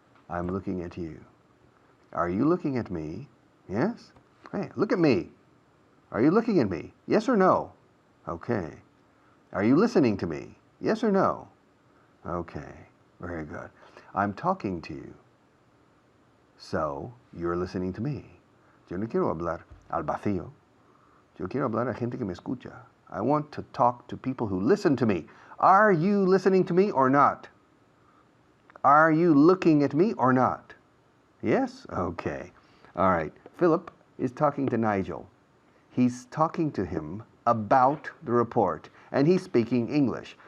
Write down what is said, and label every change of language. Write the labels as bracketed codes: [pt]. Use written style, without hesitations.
[en] I'm looking at you. Are you looking at me? Yes? Hey, look at me. Are you looking at me? Yes or no? Okay. Are you listening to me? Yes or no? Okay. Very good. I'm talking to you. So, you're listening to me. [es] Yo no quiero hablar al vacío. Yo quiero hablar a gente que me escucha. [en] I want to talk to people who listen to me. Are you listening to me or not? Are you looking at me or not? Yes? Okay. All right. Philip is talking to Nigel. He's talking to him about the report, and he's speaking English.